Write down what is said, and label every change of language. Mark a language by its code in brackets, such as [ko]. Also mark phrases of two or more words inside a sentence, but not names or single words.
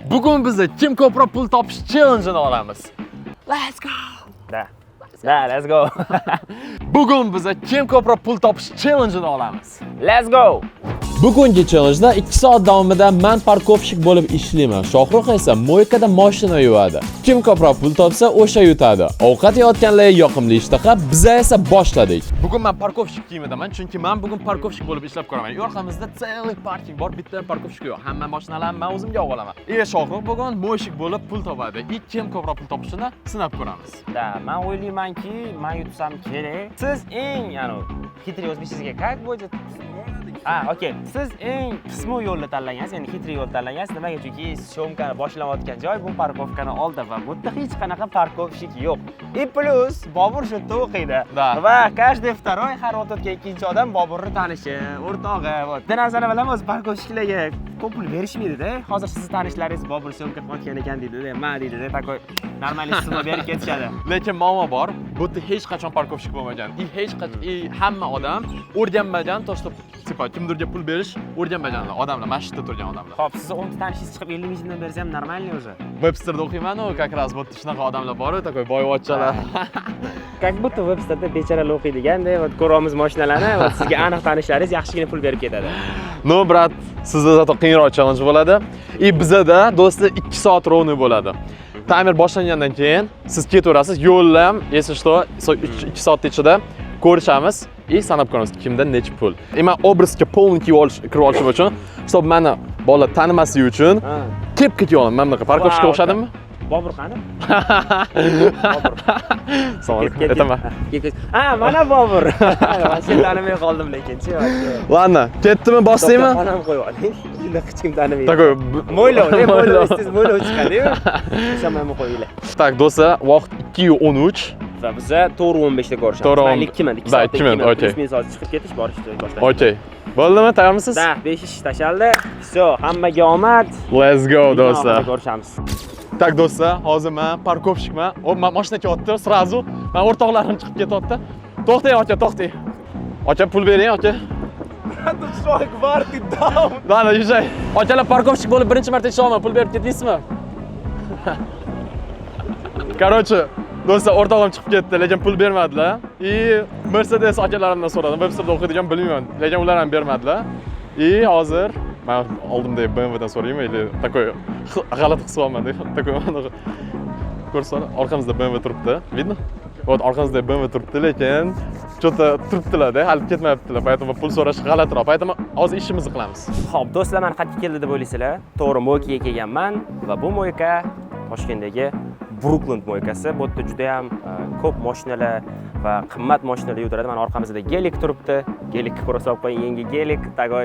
[uz] Bugun biz kim ko'proq pul topish challenge-ini olamiz. [en] Let's go. Let's go. [uz] Bugun biz kim ko'proq pul topish challenge-ini olamiz. [en] Let's go. [uz] Bugungi challenge-da 2 soat davomida men parkovщик bo'lib ishlayman. Shohruh esa moykada mashina yuvadi. Kim ko'proq pul topsa, o'sha yutadi. Ovqat yeyotganlar yoqimli ishtaha, biz esa boshladik. Bugun men parkovщик kiyimidaman, chunki men bugun parkovщик bo'lib ishlab ko'raman. Yo'qamizda целый parking bor, bitta parkovщик yo'q. Hamma mashinalarni men o'zimga olib olaman. Shohruh bugun moyshik bo'lib pul topadi. Kim ko'proq pul topishini sinab ko'ramiz. Men o'ylaymanki, men yutsam kerak. Siz eng, xitriy o'zbekchasiga [ru] как будет? [uz] Okey. Siz eng qismi yo'lni tanlagansiz, ya'ni xitriy yo'l tanlagansiz. Nimaga? Chunki syomkani boshlayotgan joy bu parkovkani oldi va bu yerda hech qanaqa parkovщик yo'q. И plus Bobur shu yerda o'qiydi. Va [ru] каждый второй [uz] har o'tayotgan ikkinchi odam Boburni tanishi, o'rtog'i. Bitta narsani bilamiz, parkovщикlarga ko'p pul berishmaydi-da. Hozir sizni tanishlaringiz Bobur syomka qilayotgan ekan deydi-da, ma deydi-da, [ru] такой нормал [uz] summa berib ketishadi. Lekin muammo bor. Bu yerda hech qachon parkovщик bo'lmagan. Hech qachon hamma odam o'rganmagan to'shib kimdirga pul berish o'rganmagan odamlar, masjidda turgan odamlar. Xo'p, siz 10 ta tanishingiz chiqib 50 ming so'm bersa ham normalniy o'zi. Websterda o'qiyman-ku, [ru] как раз [uz] bu shunaqa odamlar bor-ku, takoy boyvachchalar. [ru] Как будто [uz] Websterda bechoralar o'qiydiganda, va ko'ramiz mashinalarni, va sizga aniq tanishlaringiz yaxshigina pul berib ketadi. No, brat, sizda zato qiyinroq challenge bo'ladi. Bizada do'stlar 2 soat ровно bo'ladi. Timer boshlangandan keyin siz ketaverasiz, yo'lni ham, [ru] если что, [uz] 2 soat ichida ko'rishamiz и sanab ko'ramiz kimda necha pul. Men obrazga полный kirib olishim uchun, чтобы meni bolalar tanimasligi uchun kep olaman. Men bunaqa parkovщикka o'xshadimmi? Bobur qani? Bobur. Aytaman. Mana Bobur. Men seni tanimay qoldim lekin-chi. Ладно, ketdimi, boshlaymi? Onam qo'yib oling. Juda hech kim tanimaydi. Takoy mo'ylov chiqadi-yu. O'shamanmi qo'yinglar. Tak, do'stlar, vaqt 2:13. Va biz 4:15 da ko'rishamiz. Men 2 soat. Okey. Biz soat chiqib ketish borishni boshlaymiz. Okey. Bo'ldimi? Tayyormisiz? Da, 5 ish tashaldi. Все, hammaga omad. [en] Let's go, [uz] do'stlar. Ko'rishamiz. Tak, do'stlar, hozir men parkovщикman. Mashina kelyapti, srazu. Men o'rtoqlarim chiqib ketyapti. To'xtang, aka, to'xtang. Aka, pul bering, aka. [ru] Ладно, езжай. [uz] Akalar, parkovщик bo'lib birinchi marta ishlaman, pul berib ketdingizmi? Короче, do'stlar, o'rtog'im chiqib ketdi, lekin pul bermadilar. Mercedes akalarimdan so'radim. Websterda o'qiydigan bilmayman, lekin ular ham bermadilar. Hozir men oldimda BMW dan so'rayman, [ru] или такой [uz] g'alati his qilyapman, такой ko'rsa, orqamizda BMW turibdi. [ru] Видно? [uz] Вот orqamizda BMW turibdi, lekin что-то turibdilar-da, hali ketmayaptilar. Поэтому pul so'rash g'alatiroq. Поэтому hozir ishimizni qilamiz. Xo'p, do'stlar, men qayerga keldi deb o'ylaysizlar? To'g'ri, moykaga kelganman va bu moyka Toshkentdagi Brooklyn moykasi. Bu yerda juda ham ko'p mashinalar va qimmat mashinalar yuturadi. Mana orqamizda Gelik turibdi. Gelik ko'rib qo'ying, yangi Gelik, tagoy.